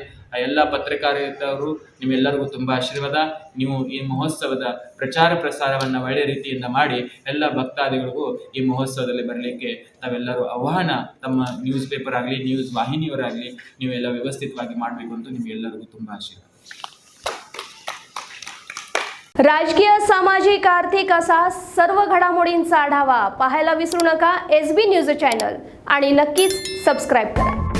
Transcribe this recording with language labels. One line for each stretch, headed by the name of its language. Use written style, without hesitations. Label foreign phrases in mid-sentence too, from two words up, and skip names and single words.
Kannada: ಎಲ್ಲ ಪತ್ರಕಾರಿದವರು ನಿಮ್ಮೆಲ್ಲರಿಗೂ ತುಂಬಾ ಆಶೀರ್ವಾದ. ನೀವು ಈ ಮಹೋತ್ಸವದ ಪ್ರಚಾರ ಪ್ರಸಾರವನ್ನ ಒಳ್ಳೆ ರೀತಿಯಿಂದ ಮಾಡಿ ಎಲ್ಲ ಭಕ್ತಾದಿಗಳಿಗೂ ಈ ಮಹೋತ್ಸವದಲ್ಲಿ ಬರಲಿಕ್ಕೆ ನಾವೆಲ್ಲರೂ ಆಹ್ವಾನ, ತಮ್ಮ
English: news paper
Kannada: ಆಗಲಿ, ನ್ಯೂಸ್ ವಾಹಿನಿಯವರಾಗಲಿ ನೀವೆಲ್ಲ व्यवस्थितವಾಗಿ ಮಾಡಬೇಕು ಅಂತ ನಿಮ್ಗೆಲ್ಲರಿಗೂ ತುಂಬಾ ಆಶೀರ್ವಾದ.
Marathi: राजकीय, सामाजिक, आर्थिक असा सर्व घडामोडींचा आढावा पाहायला विसरू नका SB
English: news channel
Marathi: आणि नक्कीच सबस्क्राईब करा.